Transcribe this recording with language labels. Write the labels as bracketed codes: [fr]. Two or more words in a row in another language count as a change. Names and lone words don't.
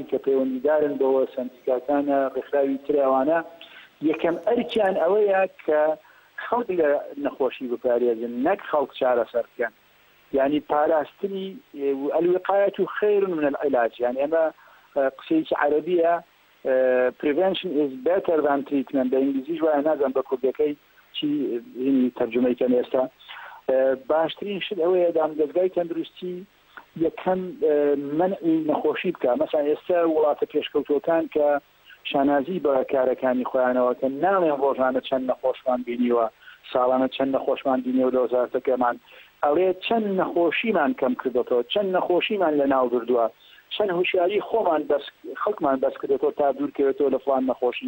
[ckb] کە پەیوەندیدارن بەوە سندیکاتانە ڕێکخراوی تراوانە یەکەم ئەرکیان ئەوەیە کە خەڵک لە نەخۆشی بپارێزن نەک خەڵک چارەسەر بکەن یعنی پاراستنی [ar] الوقایەت خەیر من العلاج [ckb] یعنی ئەمە قسەیەکی عەرەبیە [en] prevention is better than treatment [ckb] بە ئینگلیزیش وایە نازانم بە کوردەکەی چی تەرجمەیکەن ئێستا باشترین شت ئەوەیە دامدەستگای تەندروستی یەکەم منعی نەخۆشی بکە مەسەڵەن ئێستا وڵاتە پێشکەوتوەکان کە شانازی بە کارەکانی خۆیانەوە کە ناڵێن ڕۆژانە چەند نەخۆشمان بینیوە ساڵانە چەند نەخۆشمان بینیوە لە وەزارەتەکەمان ئەڵێ چەند نەخۆشیمان کەم کردەوە چەند نەخۆشیمان لە ناو بردووە چەند هوشیاری خۆمان خەڵکمان بەس کردێتەوە تا دوورکەوێتەوە لە فڵان نەخۆشی